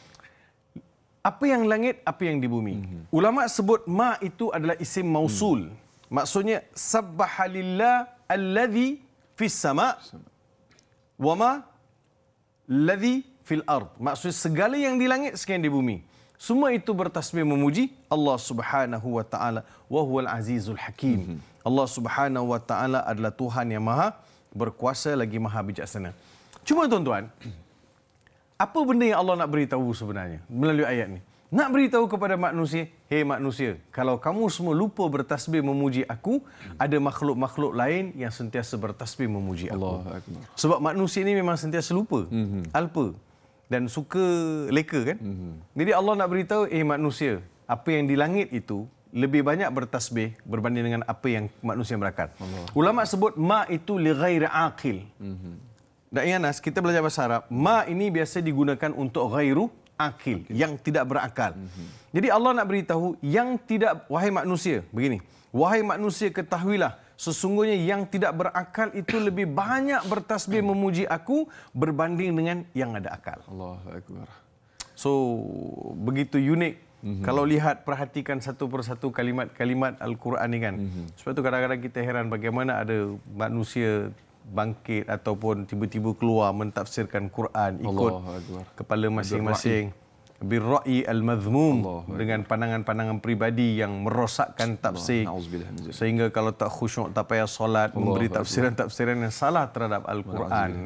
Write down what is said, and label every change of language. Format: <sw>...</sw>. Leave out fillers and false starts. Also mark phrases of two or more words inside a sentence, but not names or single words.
<ms>Apa yang langit, apa yang di bumi? Ulama sebut ma itu adalah isim mausul.</ms> <ar>Maksudnya سبح لله الذي في السماء وما الذي في الأرض.</ar> <ms>Maksudnya segala yang di langit, segala yang di bumi. Semua itu bertasbih memuji Allah</ms> <ar>سبحانه وتعالى وهو العزيز الحكيم.</ar> <ms>Allah Subhanahu wa taala adalah Tuhan yang maha berkuasa lagi maha bijaksana. Cuma tuan-tuan, apa benda yang Allah nak beritahu sebenarnya melalui ayat ni? Nak beritahu kepada manusia, hei manusia, kalau kamu semua lupa bertasbih memuji aku, ada makhluk-makhluk lain yang sentiasa bertasbih memuji aku.</ms> <ar>الله أكبر.</ar> <ms>Sebab manusia ni memang sentiasa lupa, alpa dan suka leka kan. Jadi Allah nak beritahu, manusia, apa yang di langit itu lebih banyak bertasbih berbanding dengan apa yang manusia berakal. Ulama sebut ma itu</ms> <ar>لغير عاقل.</ar> <ms>Dan ingat, kita belajar bahasa Arab, ma ini biasa digunakan untuk</ms> <ar>غير عاقل,</ar> <ms>yang tidak berakal. Jadi Allah nak beritahu yang tidak, wahai manusia, begini, wahai manusia ketahuilah, sesungguhnya yang tidak berakal itu lebih banyak bertasbih memuji aku berbanding dengan yang ada akal.</ms> <ar>الله أكبر.</ar> <ms>So, begitu unik. Kalau lihat, perhatikan satu persatu kalimat-kalimat Al-Quran ni kan. Sebab itu kadang-kadang kita heran bagaimana ada manusia bangkit ataupun tiba-tiba keluar mentafsirkan Quran ikut kepala masing-masing,</ms> <ar>بالرأي المذموم,</ar> <ms>dengan pandangan-pandangan pribadi yang merosakkan tafsir, sehingga kalau tak khusyuk tak payah solat, memberi tafsiran-tafsiran yang salah terhadap Al-Quran.</ms>